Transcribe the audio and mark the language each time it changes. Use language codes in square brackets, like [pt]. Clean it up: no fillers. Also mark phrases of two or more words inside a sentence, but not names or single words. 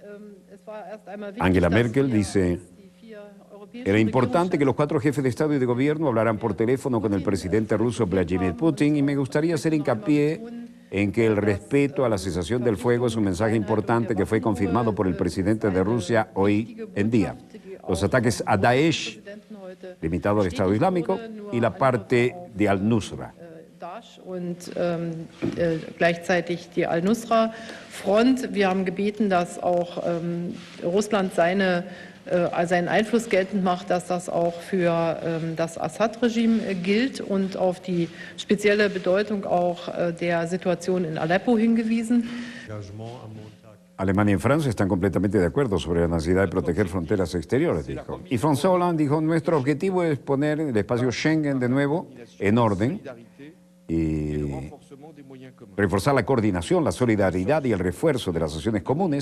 [es] Angela Merkel dice: era importante que los 4 jefes de Estado y de Gobierno hablaran por teléfono con el presidente ruso Vladimir Putin y me gustaría hacer hincapié en que el respeto a la cesación del fuego es un mensaje importante que fue confirmado por el presidente de Rusia hoy en día. Los ataques a Daesh, limitado al Estado Islámico, y la parte de Al-Nusra. [de] Und gleichzeitig die Al-Nusra-Front. Wir haben gebeten, dass auch Russland seinen Einfluss geltend macht, dass das auch für das Assad-Regime gilt und auf die spezielle Bedeutung auch der Situation in Aleppo hingewiesen. [es] Alemania y Francia están completamente de acuerdo sobre la necesidad de proteger fronteras exteriores, dijo. Y François Hollande dijo: nuestro objetivo es poner el espacio Schengen de nuevo en orden y reforzar la coordinación, la solidaridad y el refuerzo de las acciones comunes.